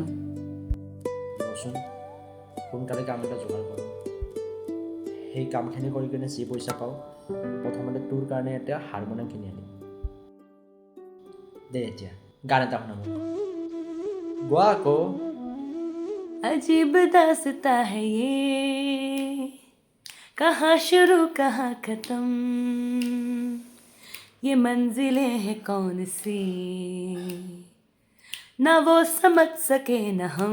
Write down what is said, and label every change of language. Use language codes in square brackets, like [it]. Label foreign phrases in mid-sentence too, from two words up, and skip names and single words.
[as] ৰচোন, সোনকালে কাম এটা যোগাৰ কৰোঁ। সেই কামখিনি কৰি কিনে যি পইচা পাওঁ, প্ৰথমতে তোৰ কাৰণে এটা হাৰমনিয়াম কিনি আনিম। দে এতিয়া গান এটা শুনা মোক। গোৱা আকৌ। [hi] अजीब दास्ता है ये, कहाँ शुरू कहाँ खत्म, ये मंजिलें हैं कौन सी, ना वो समझ सके न हम।